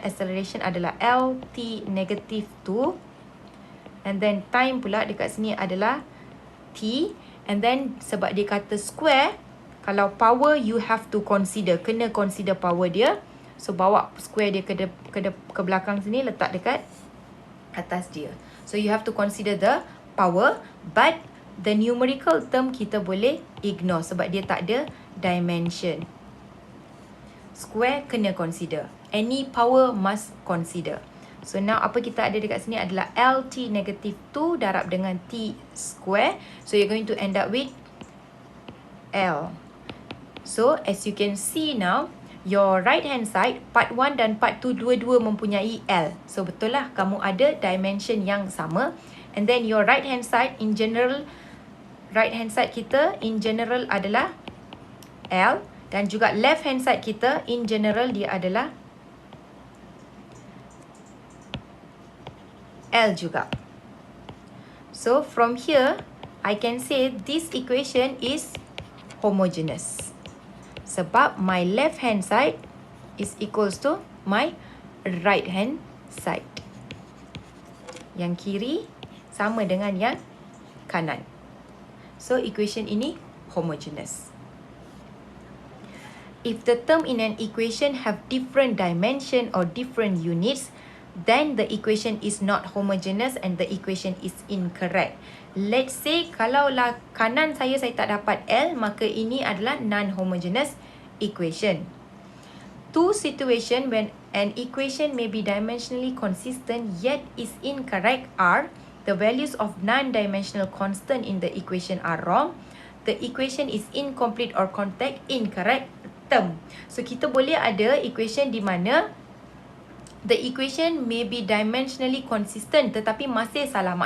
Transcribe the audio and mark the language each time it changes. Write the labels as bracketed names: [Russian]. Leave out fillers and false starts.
[English] Acceleration adalah LT negative 2. [Malay] And then time pula dekat sini adalah T. [English] And then [Malay] sebab dia kata [English] square, kalau power you have to consider. [Malay] Kena consider power dia. So bawa square dia ke belakang sini, letak dekat atas dia. [English] So you have to consider the power, but the numerical term kita boleh ignore sebab dia tak ada dimension. [Malay] Square kena consider. [English] Any power must consider. [Malay] So now apa kita ada dekat sini adalah LT negative 2 darab dengan T square. [English] So you're going to end up with L. So as you can see now, your right hand side, part 1 dan part 2 dua-dua mempunyai L. [Malay] So betul lah kamu ada dimension yang sama. [English] And then your right hand side in general, right hand side kita in general adalah L. [Malay] Dan juga left hand side kita in general dia adalah L juga. [English] So from here, I can say this equation is homogeneous. [Malay] Sebab [English] my left hand side is equals to my right hand side. [Malay] Yang kiri sama dengan yang kanan. So equation ini homogeneous. [English] If the term in an equation have different dimension or different units, then the equation is not homogeneous and the equation is incorrect. [Malay] Let's say kalaulah kanan saya tak dapat L, maka ini adalah non-homogeneous equation. [English] Two situations when an equation may be dimensionally consistent yet is incorrect are the values of non-dimensional constant in the equation are wrong, the equation is incomplete or contact incorrect term. [Malay] So kita boleh ada equation di mana the equation may be dimensionally consistent tetapi masih salah.